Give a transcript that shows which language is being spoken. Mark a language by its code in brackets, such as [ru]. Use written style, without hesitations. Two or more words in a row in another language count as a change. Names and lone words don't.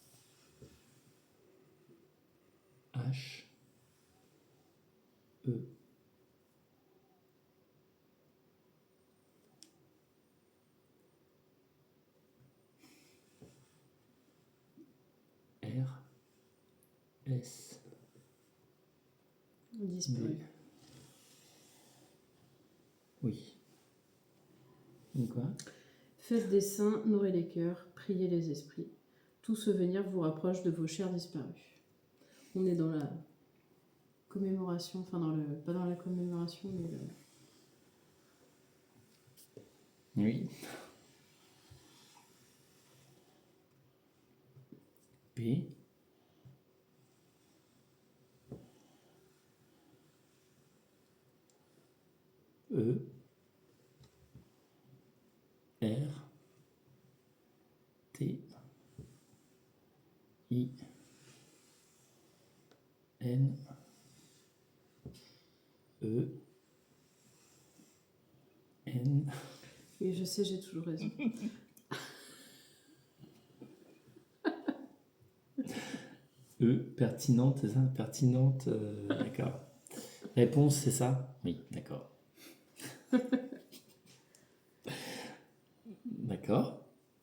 [fr] H. E. R. S. Disparu. D. Oui. Donc quoi? Faites des saints, nourrez les cœurs, priez les esprits. Tout souvenir vous rapproche de vos chers disparus. On est dans la commémoration, enfin dans le, pas dans la commémoration, mais Oui. P. E. R. T. I. N. E. N. oui, je sais, j'ai toujours raison. E. Pertinente, c'est ça? Pertinente, d'accord. Réponse, c'est ça? Oui, d'accord. D'accord.